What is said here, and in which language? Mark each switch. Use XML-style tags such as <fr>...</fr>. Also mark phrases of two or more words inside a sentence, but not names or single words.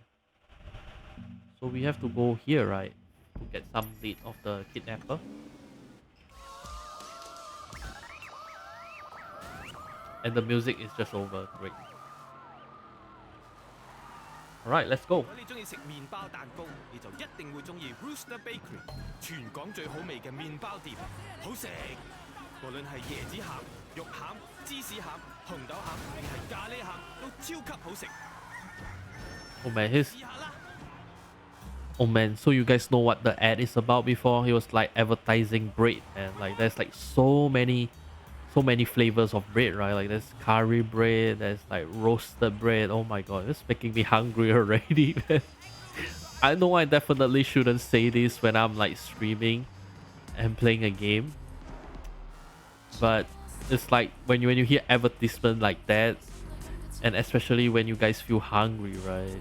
<en>So we have to go here, right? To get some lead of the kidnapper. And the music is just over. Great. Alright, let's go.</en> <yue>如果你中意食麵包蛋糕，你就一定會中意 Rooster Bakery，全港最好味嘅麵包店，好食。無論係椰子餡、肉餡、芝士餡、紅豆餡，定係咖喱餡，都超級好食。</yue> <en>Oh man, oh man, so you guys know what the ad is about before? He was like advertising bread, and like there's like so many flavors of bread, right? Like there's curry bread, there's like roasted bread. Oh my god, it's making me hungry already, man. I know I definitely shouldn't say this when I'm like streaming and playing a game, but it's like when you hear advertisement like that, and especially when you guys feel hungry, right?</en>